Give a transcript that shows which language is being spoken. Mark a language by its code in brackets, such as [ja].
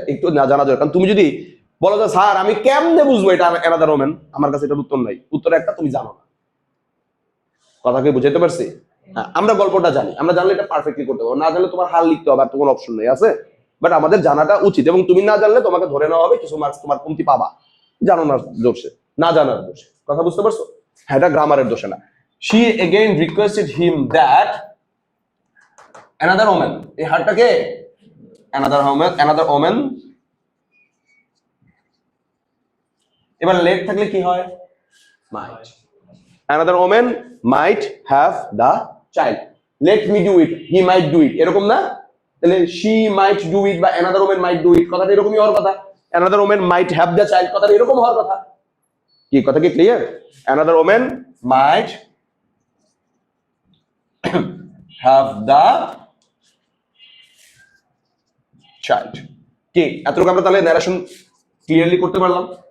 [bn] একটু না জানা জরুরি। কারণ তুমি যদি বলো যে স্যার আমি কেমনে বুঝবো এটা অ্যানাদার ওমেন, আমার কাছে এটার উত্তর নাই। উত্তর একটা, তুমি জানো না। কথাকে বুঝাইতে পারছি? হ্যাঁ, আমরা গল্পটা জানি, আমরা জানলে এটা পারফেক্টলি করতে পারবো। না জানলে তোমার হাল লিখতে হবে, আর তোমার অপশন নেই, আছে? বাট আমাদের জানাটা উচিত, এবং তুমি না জানলে তোমাকে ধরে নেওয়া হবে, কিছু মার্কস তোমার কমতি পাবা, জানো না দোষে, না জানার দোষে। কথা বুঝতে পারছো? হ্যাঁ, এটা গ্রামারের দোষে না। [en] she again requested him that another woman, [bn] এই হারটাকে [en] another woman। [bn] এবার লেট থাকলে কি হয়? [en] might, another woman might have the child, let me do it, he might do it, [bn] এরকম না? তাহলে [en] she might do it বা another woman might do it, [bn] কথাটা এরকমই হওয়ার কথা। [en] another woman might have the child, [bn] কথাটা এরকম হওয়ার কথা। কি কথা কি clear? [en] another woman might have the child। [bn] কি এতটুকু আমরা তাহলে ন্যারেশন ক্লিয়ারলি করতে পারলাম?